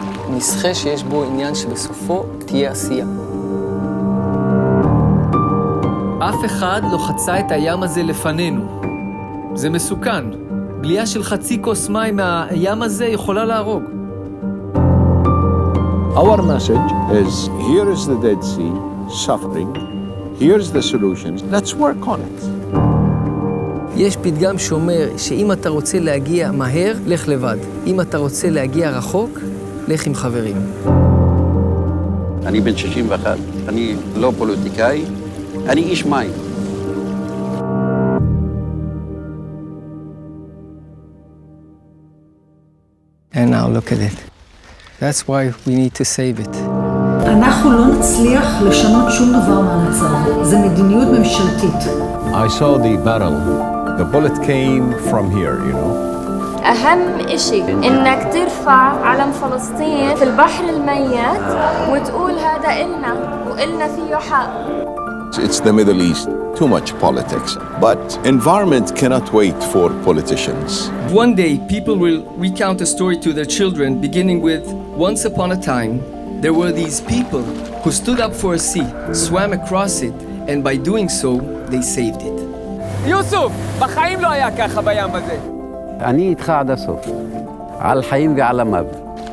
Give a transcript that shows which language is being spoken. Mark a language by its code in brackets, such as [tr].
[he] נשחה שיש בו עניין שבסופו תהיה עשייה. אף אחד לא חצה את הים הזה לפנינו. זה מסוכן. בלייה של חצי כוס מים מהים הזה יכולה להרוג. [en] Our message is, here is the Dead Sea suffering, here's the solutions, let's work on it. [he] יש פתגם שאומר שאם אתה רוצה להגיע מהר, לך לבד. אם אתה רוצה להגיע רחוק, לך עם חברים. אני בן 61, אני לא פוליטיקאי, אני איש מים. [en] And now look at it. That's why we need to save it. [he] אנחנו לא נצליח לשנות שום דבר מהמצב. זה מדיניות ממשלתית. [en] I saw the barrel. The bullet came from here, you know. [ar] أهم إشي إنك ترفع علم فلسطين في البحر الميت وتقول هذا إلنا وإلنا فيه حق. [en] It's the Middle East, too much politics. But environment cannot wait for politicians. One day, people will recount a story to their children, beginning with, once upon a time, there were these people who stood up for a sea, swam across it, and by doing so, they saved it. [he] יוסוף, בחיים לא היה ככה בים הזה. אני איתך עד הסוף, על חיים ועל המוות.